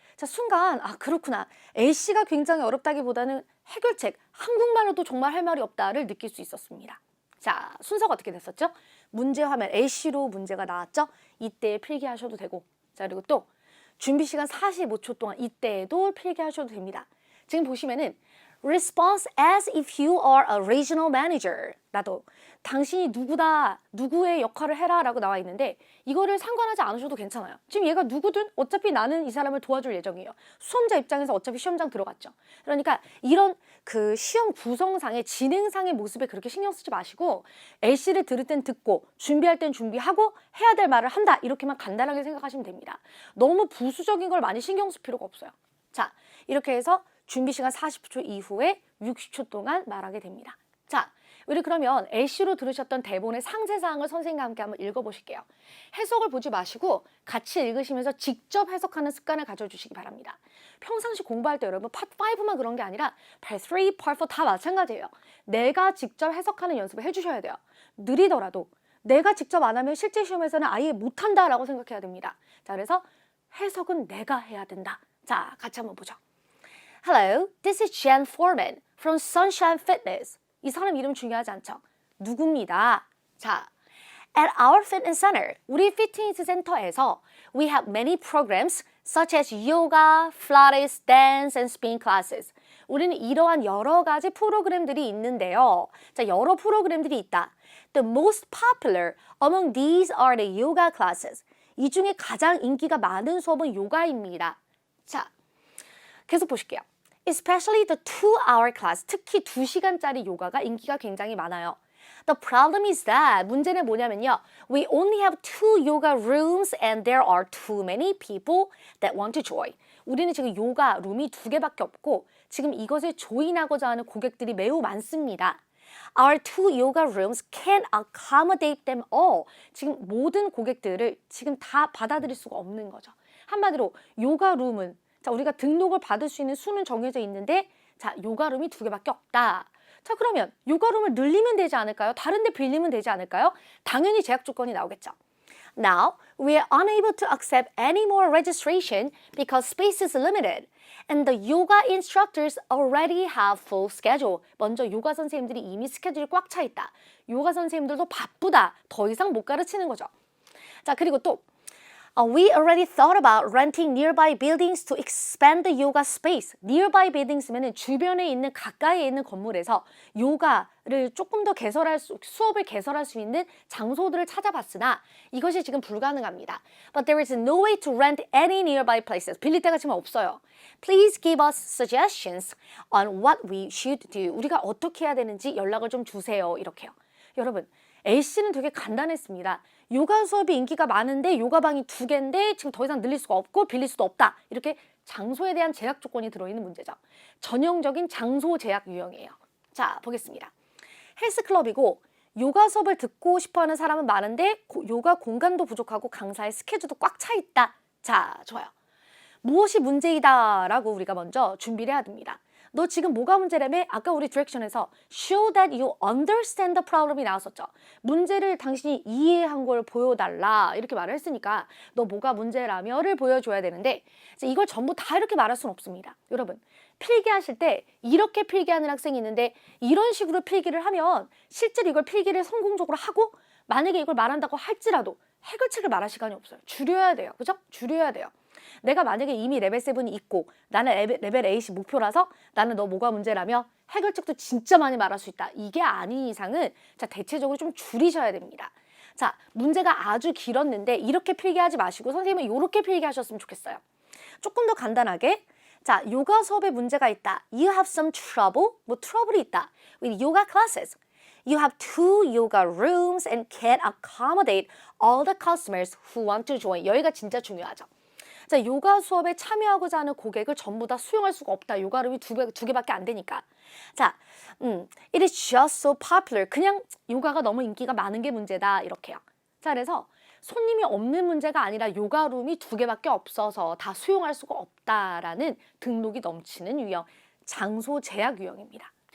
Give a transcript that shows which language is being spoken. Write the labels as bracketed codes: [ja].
[ko] 자 순간 아 그렇구나 A씨가 굉장히 어렵다기보다는 해결책 한국말로도 정말 할 말이 없다를 느낄 수 있었습니다. 자 순서가 어떻게 됐었죠? 문제 화면 A씨로 문제가 나왔죠? 이때 필기하셔도 되고 자 그리고 또 준비 시간 45초 동안 이때에도 필기하셔도 됩니다. 지금 보시면은 [en] Response as if you are a regional manager. [ko] 나도 당신이 누구다, 누구의 역할을 해라 라고 나와 있는데 이거를 상관하지 않으셔도 괜찮아요. 지금 얘가 누구든 어차피 나는 이 사람을 도와줄 예정이에요. 수험자 입장에서 어차피 시험장 들어갔죠. 그러니까 이런 그 시험 구성상의 진행상의 모습에 그렇게 신경 쓰지 마시고 A씨를 들을 땐 듣고 준비할 땐 준비하고 해야 될 말을 한다. 이렇게만 간단하게 생각하시면 됩니다. 너무 부수적인 걸 많이 신경 쓸 필요가 없어요. 자, 이렇게 해서 준비 시간 40초 이후에 60초 동안 말하게 됩니다. 자, 우리 그러면 A씨로 들으셨던 대본의 상세사항을 선생님과 함께 한번 읽어보실게요. 해석을 보지 마시고 같이 읽으시면서 직접 해석하는 습관을 가져주시기 바랍니다. 평상시 공부할 때 여러분 파트 5만 그런 게 아니라 파트 3, 파트 4 다 마찬가지예요. 내가 직접 해석하는 연습을 해주셔야 돼요. 느리더라도 내가 직접 안 하면 실제 시험에서는 아예 못한다라고 생각해야 됩니다. 자, 그래서 해석은 내가 해야 된다. 자, 같이 한번 보죠. [en] Hello, this is Jan Foreman from Sunshine Fitness. [ko] 이 사람 이름 중요하지 않죠? 누굽니다. [en] 자, at our fitness center, [ko] 우리 피트니스 센터에서 [en] we have many programs such as yoga, Pilates, dance, and spin classes. [ko] 우리는 이러한 여러 가지 프로그램들이 있는데요. 자, 여러 프로그램들이 있다. [en] The most popular among these are the yoga classes. [ko] 이 중에 가장 인기가 많은 수업은 요가입니다. 자, 계속 보실게요. [en] Especially the 2-hour class, [ko] 특히 2시간짜리 요가가 인기가 굉장히 많아요. [en] The problem is that, [ko] 문제는 뭐냐면요. [en] We only have 2 yoga rooms and there are too many people that want to join. [ko] 우리는 지금 요가 룸이 2개밖에 없고 지금 이것을 조인하고자 하는 고객들이 매우 많습니다. Our 2 yoga rooms can't accommodate them all. 지금 모든 고객들을 지금 다 받아들일 수가 없는 거죠. 한마디로 요가 룸은 자, 우리가 등록을 받을 수 있는 수는 정해져 있는데 자, 요가룸이 2개밖에 없다. 자, 그러면 요가룸을 늘리면 되지 않을까요? 다른 데 빌리면 되지 않을까요? 당연히 제약 조건이 나오겠죠. [en] Now, we are unable to accept any more registration because space is limited. And the yoga instructors already have full schedule. [ko] 먼저 요가 선생님들이 이미 스케줄이 꽉 차 있다. 요가 선생님들도 바쁘다. 더 이상 못 가르치는 거죠. [en] 자, [ko] 그리고 또 [en] We already thought about renting nearby buildings to expand the yoga space. Nearby buildings [ko] 면은 주변에 있는 가까이에 있는 건물에서 요가를 조금 더 수업을 개설할 수 있는 장소들을 찾아봤으나 이것이 지금 불가능합니다. [en] But there is no way to rent any nearby places. [ko] 빌릴 데가 지금 없어요. [en] Please give us suggestions on what we should do. [ko] 우리가 어떻게 해야 되는지 연락을 좀 주세요. 이렇게요. 여러분, A씨는 되게 간단했습니다. 요가 수업이 인기가 많은데 요가방이 2개인데 지금 더 이상 늘릴 수가 없고 빌릴 수도 없다. 이렇게 장소에 대한 제약 조건이 들어있는 문제죠. 전형적인 장소 제약 유형이에요. 자, 보겠습니다. 헬스클럽이고 요가 수업을 듣고 싶어하는 사람은 많은데 요가 공간도 부족하고 강사의 스케줄도 꽉 차 있다. 자, 좋아요. 무엇이 문제이다 라고 우리가 먼저 준비를 해야 됩니다. 너 지금 뭐가 문제라며? 아까 우리 디렉션에서 [en] show that you understand the problem [ko] 이 나왔었죠. 문제를 당신이 이해한 걸 보여달라 이렇게 말을 했으니까 너 뭐가 문제라며를 보여줘야 되는데 이걸 전부 다 이렇게 말할 수는 없습니다. 여러분 필기하실 때 이렇게 필기하는 학생이 있는데 이런 식으로 필기를 하면 실제로 이걸 필기를 성공적으로 하고 만약에 이걸 말한다고 할지라도 해결책을 말할 시간이 없어요. 줄여야 돼요. 그죠? 줄여야 돼요. 내가 만약에 이미 레벨 7이 있고 나는 레벨 8이 목표라서 나는 너 뭐가 문제라며 해결책도 진짜 많이 말할 수 있다. 이게 아닌 이상은 자 대체적으로 좀 줄이셔야 됩니다. 자 문제가 아주 길었는데 이렇게 필기하지 마시고 선생님은 이렇게 필기하셨으면 좋겠어요. 조금 더 간단하게 자 요가 수업에 문제가 있다. [en] You have some trouble. [ko] 뭐 트러블이 있다. [en] With yoga classes. You have 2 yoga rooms and can't accommodate all the customers who want to join. [ko] 여기가 진짜 중요하죠. 자, 요가 수업에 참여하고자 하는 고객을 전부 다 수용할 수가 없다. 요가룸이 두 개밖에 안 되니까. [en] 자, it is just so popular. [ko] 그냥 요가가 너무 인기가 많은 게 문제다. 이렇게요. 자, 그래서 손님이 없는 문제가 아니라 요가룸이 2개밖에 없어서 다 수용할 수가 없다라는 등록이 넘치는 유형, 장소 제약 유형입니다.